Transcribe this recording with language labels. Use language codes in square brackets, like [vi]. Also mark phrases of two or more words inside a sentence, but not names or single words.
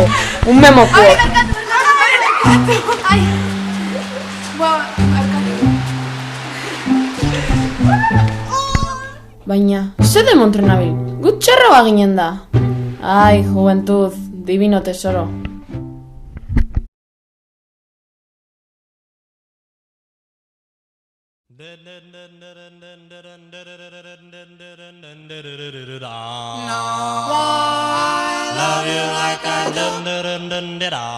[es] Un memoko. [eu] Baina, ze demontre nabil? Gutxarro baginen da. Ai, [es] juventud, divino tesoro. [en] Love you like I do.